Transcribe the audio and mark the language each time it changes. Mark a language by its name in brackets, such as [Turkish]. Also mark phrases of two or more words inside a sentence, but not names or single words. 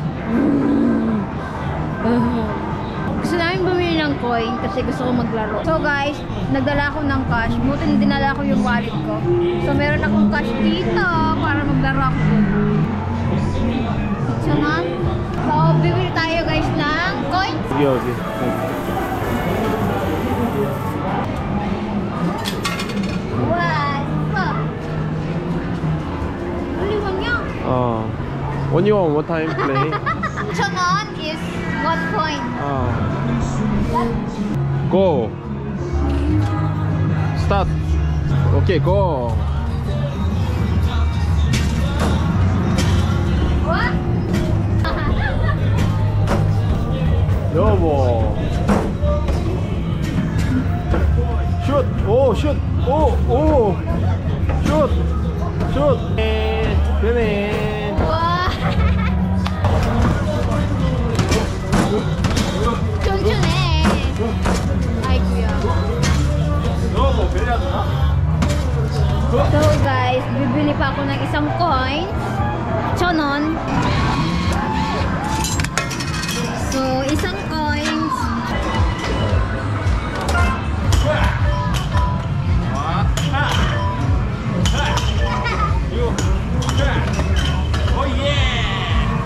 [Filipino] Gusto namin bumili ng coin kasi gusto ko maglaro. So guys, nagdala ako ng cash. Buti na dinala ko yung wallet ko. So meron akong cash dito para maglaro ako. So man, so bibili tayo guys ng coins. [Korean] 여기. [English] Wow! When you one more time play. 1,000원 is 1 point. Go. Start. Okay, go. What? [Korean] 여보. [English] Shoot. Oh, shoot. Oh, oh. Shoot. Shoot. Finish. [Korean] 와. 쫀쫀해. 아이고야. 여보, 빌려주나? [Filipino] So guys, bibili pa ako ng isang coin. 1,000원. So, isang coins. [English] Oh yeah!